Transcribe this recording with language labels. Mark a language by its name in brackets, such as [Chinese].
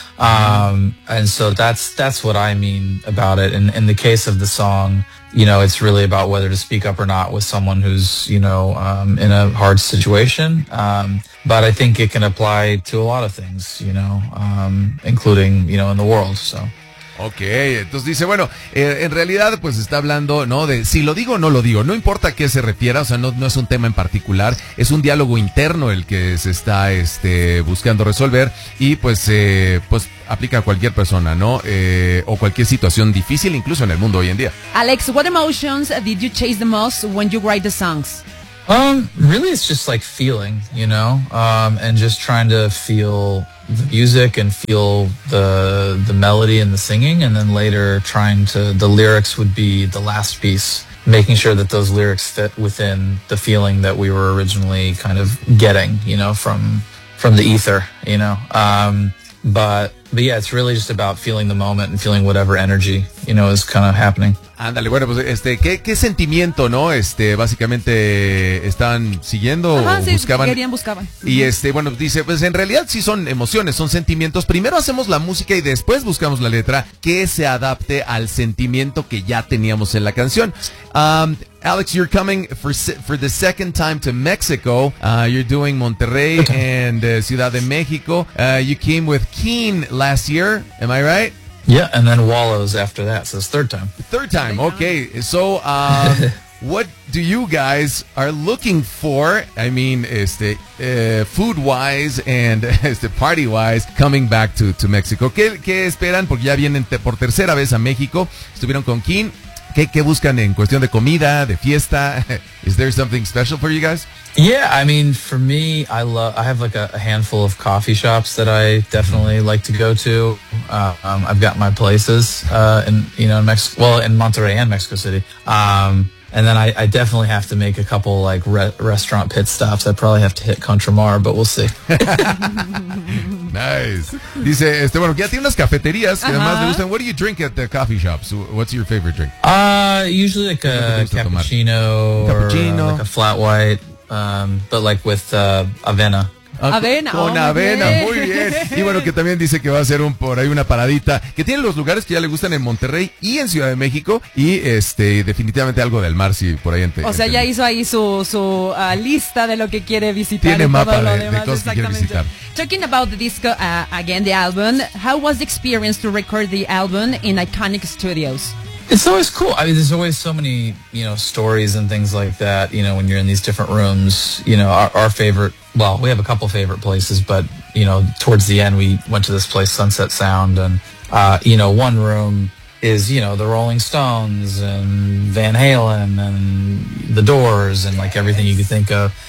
[English] And so that's what I mean about it. And in the case of the song, you know, it's really about whether to speak up or not with someone who's, you know, in a hard situation. But I think it can apply to a lot of things, you know, including, you know, in the world, so. [Spanish] Okay, entonces dice, bueno, en realidad pues está hablando, ¿no? De si lo digo o no lo digo, no importa a qué se refiera, o sea, no es un tema en particular, es un diálogo interno el que se está buscando resolver y pues aplica a cualquier persona, ¿no? O cualquier situación difícil incluso en el mundo hoy en día. [English] Alex, what emotions did you chase the most when you write the songs? Really it's just like feeling, you know? And just trying to feel the music and feel the melody and the singing, and then later the lyrics would be the last piece, making sure that those lyrics fit within the feeling that we were originally kind of getting, you know, from the ether, you know. But yeah, it's really just about feeling the moment and feeling whatever energy, you know, is kind of happening. [Spanish] Ándale, bueno, pues ¿qué sentimiento, ¿no? Básicamente están siguiendo. Ajá, o sí, buscaban. Buscaban. Y bueno, dice, pues en realidad sí son emociones, son sentimientos. Primero hacemos la música y después buscamos la letra que se adapte al sentimiento que ya teníamos en la canción. [English] Alex, you're coming for the second time to Mexico. You're doing Monterrey and Ciudad de México. You came with Keen last year, am I right? Yeah, and then Wallows after that, so it's third time. Third time, okay. So, what do you guys are looking for, I mean, food-wise and party-wise, coming back to Mexico? [Spanish] ¿Qué esperan? Porque ya vienen por tercera vez a México. Estuvieron con Keen. ¿Qué buscan en cuestión de comida, de fiesta? [English] Is there something special for you guys? Yeah, I mean, for me, I have like a handful of coffee shops that I definitely like to go to. I've got my places, in Mexico, well, in Monterrey and Mexico City. And then I definitely have to make a couple like restaurant pit stops. I probably have to hit Contramar, but we'll see. Nice. [Spanish] Dice, bueno, ya tiene unas cafeterías que además le gustan. [English] What do you drink at the coffee shops? What's your favorite drink? Usually like a cappuccino, cappuccino. Or like a flat white. But like with avena. [Spanish] Avena. Con avena, muy bien. Y bueno, que también dice que va a hacer un por ahí una paradita, que tiene los lugares que ya le gustan en Monterrey y en Ciudad de México, y definitivamente algo del mar, si por ahí O sea, ya hizo ahí su lista de lo que quiere visitar. Tiene mapa de cosas que quiere visitar. [English] Talking about the disco, again, the album, how was the experience to record the album in Iconic Studios? It's always cool. I mean, there's always so many, you know, stories and things like that, you know, when you're in these different rooms. You know, our favorite, well, we have a couple favorite places, but, you know, towards the end, we went to this place, Sunset Sound, and, you know, one room is, you know, the Rolling Stones and Van Halen and the Doors and, like, everything you could think of.